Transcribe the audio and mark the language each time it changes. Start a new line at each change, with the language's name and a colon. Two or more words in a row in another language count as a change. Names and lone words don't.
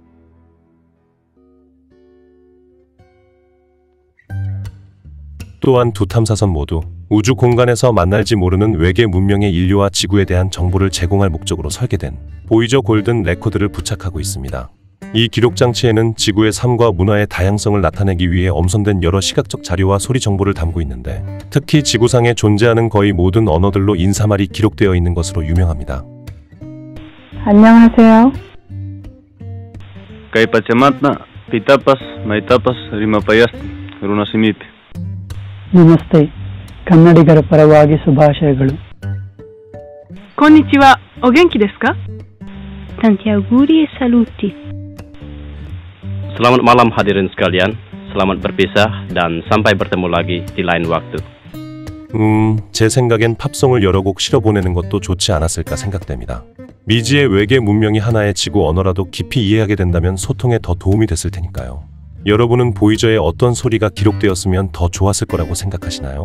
Korean: 또한 두 탐사선 모두 우주 공간에서 만날지 모르는 외계 문명의 인류와 지구에 대한 정보를 제공할 목적으로 설계된 보이저 골든 레코드를 부착하고 있습니다. 이 기록 장치에는 지구의 삶과 문화의 다양성을 나타내기 위해 엄선된 여러 시각적 자료와 소리 정보를 담고 있는데, 특히 지구상에 존재하는 거의 모든 언어들로 인사말이 기록되어 있는 것으로 유명합니다. 안녕하세요.
Quechua: Kay Pachamantna, Pitapas, Maitapas, Rimapayast, Runasimite.
Kannada: ನಮಸ್ತೆ. ಕನ್ನಡಿಗರ ಪರವಾಗಿ ಶುಭಾಶಯಗಳು.
Japanese: こんにちは、お元気ですか?
Italian: Tanti auguri e saluti.
Indonesian: Selamat malam hadirin sekalian, selamat berpisah dan sampai bertemu lagi di lain waktu.
Korean: 제 생각엔 팝송을 여러 곡 실어 보내는 것도 좋지 않았을까 생각됩니다. 미지의 외계 문명이 하나의 지구 언어라도 깊이 이해하게 된다면 소통에 더 도움이 됐을 테니까요. 여러분은 보이저에 어떤 소리가 기록되었으면 더 좋았을 거라고 생각하시나요?